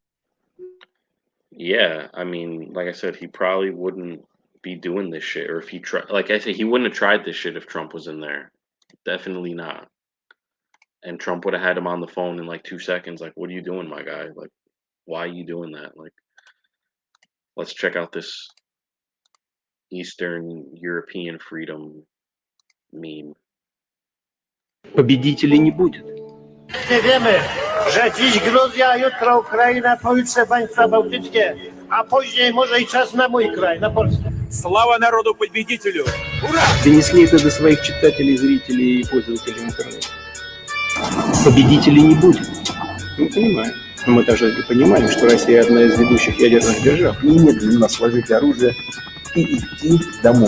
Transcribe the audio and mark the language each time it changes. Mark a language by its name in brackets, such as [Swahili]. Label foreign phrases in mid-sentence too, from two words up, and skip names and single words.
[English] Yeah, I mean, like I said, he probably wouldn't be doing this shit, or if he tried, like I said, he wouldn't have tried this shit if Trump was in there. Definitely not. And Trump would have had him on the phone in like 2 seconds. Like, what are you doing, my guy? Like, why are you doing that? Like, let's check out this Eastern European freedom meme. [Russian] Победителей не будет. [Polish] Nie wiemy, że dziś Gruzja, jutro Ukraina, pojutrze państwa bałtyckie, a później może i czas na mój kraj, na Polskę. [Russian] Слава народу-победителю! Ура! Донесли это до своих читателей, зрителей и пользователей интернета. Победителей не будет. Мы понимаем. Но мы также и понимаем, что Россия одна из ведущих ядерных держав. Немедленно сложить оружие и идти домой.